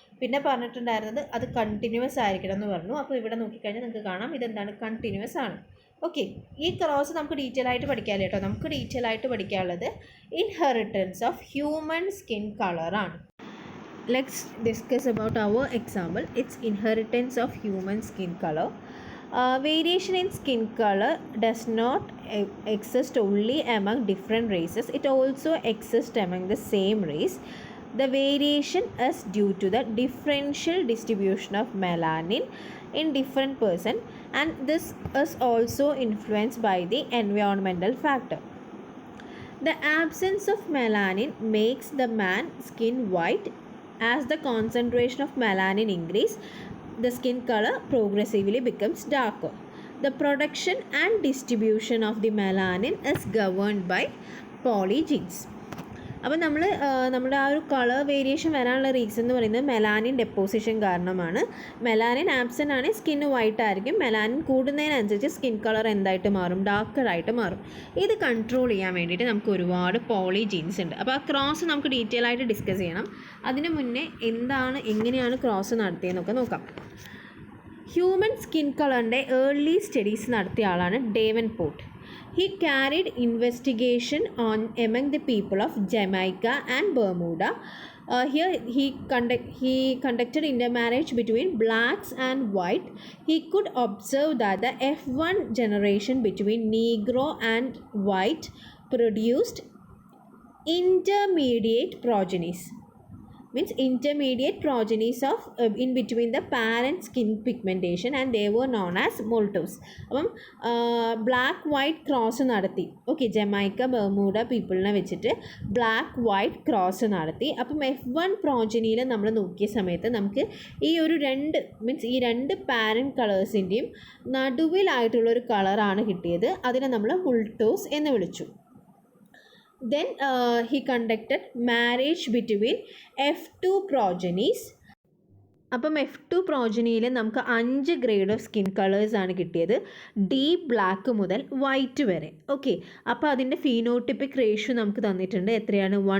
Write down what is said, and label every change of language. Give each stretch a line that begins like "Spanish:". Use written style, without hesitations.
Malayalam: പിന്നെ പറഞ്ഞിട്ടുണ്ടായിരുന്നത് അത് കണ്ടിന്യൂസ് ആയിരിക്കണം എന്ന് പറഞ്ഞു. അപ്പോൾ ഇവിടെ നോക്കിക്കഴിഞ്ഞാൽ നിങ്ങൾക്ക് കാണാം ഇതെന്താണ്, കണ്ടിന്യൂസ് ആണ്. ഓക്കെ, ഈ ക്രോസ് നമുക്ക് ഡീറ്റെയിൽ ആയിട്ട് പഠിക്കാമല്ലോ കേട്ടോ. നമുക്ക് ഡീറ്റെയിൽ ആയിട്ട് പഠിക്കാനുള്ളത്
English: inheritance of human skin
Malayalam: കളറാണ്.
English: Let's discuss about our example. It's inheritance of human skin colour. Variation in skin color does not exist only among different races, it also exists among the same race. The variation is due to the differential distribution of melanin in different person, and this is also influenced by the environmental factor. The absence of melanin makes the man's skin white. As the concentration of melanin increase, the skin color progressively becomes darker. The production and distribution of the melanin is governed by polygenes.
Malayalam: അപ്പോൾ നമ്മുടെ ആ ഒരു colour variation വരാനുള്ള reason എന്ന് പറയുന്നത് melanin deposition കാരണമാണ്. Melanin absent ആണ്, skin white ആയിരിക്കും. മെലാനിൻ കൂടുന്നതിനനുസരിച്ച് സ്കിൻ കളർ എന്തായിട്ട് മാറും? ഡാർക്കറായിട്ട് മാറും. ഇത് കൺട്രോൾ ചെയ്യാൻ വേണ്ടിയിട്ട് നമുക്ക് ഒരുപാട് പോളിജീൻസ് ഉണ്ട്. അപ്പോൾ ആ ക്രോസ് നമുക്ക് ഡീറ്റെയിൽ ആയിട്ട് ഡിസ്കസ് ചെയ്യണം. അതിന് മുന്നേ എങ്ങനെയാണ് ക്രോസ് നടത്തിയെന്നൊക്കെ നോക്കാം. ഹ്യൂമൻ സ്കിൻ കളറിൻ്റെ ഏർലി സ്റ്റഡീസ് നടത്തിയ ആളാണ് ഡേവൻപോർട്ട്.
English: He carried investigation on among the people of Jamaica and Bermuda. Here he conducted intermarriage between blacks and white. He could observe that the F1 generation between Negro and white produced intermediate progenies. Means intermediate progenies of in between the parent skin pigmentation, and they were known as moltos.
Malayalam: അപ്പം black white cross നടത്തി. Okay, Jamaica bermuda പീപ്പിളിനെ വെച്ചിട്ട് black white cross നടത്തി. അപ്പം F1 പ്രോജനിയിൽ നമ്മൾ നോക്കിയ സമയത്ത് നമുക്ക് ഈ രണ്ട് പാരൻറ്റ് കളേഴ്സിൻ്റെയും നടുവിലായിട്ടുള്ളൊരു കളറാണ് കിട്ടിയത്. അതിനെ നമ്മൾ മുൾട്ടോസ് എന്ന് വിളിച്ചു.
English: Then he conducted marriage between F2 progenies.
Malayalam: അപ്പം F2 പ്രോജനിയിൽ നമുക്ക് 5 ഗ്രേഡ് ഓഫ് സ്കിൻ കളേഴ്സാണ് കിട്ടിയത്, ഡീപ്പ് ബ്ലാക്ക് മുതൽ വൈറ്റ് വരെ. ഓക്കെ, അപ്പോൾ അതിൻ്റെ ഫീനോട്ടിപ്പിക് റേഷ്യോ നമുക്ക് തന്നിട്ടുണ്ട്. എത്രയാണ്?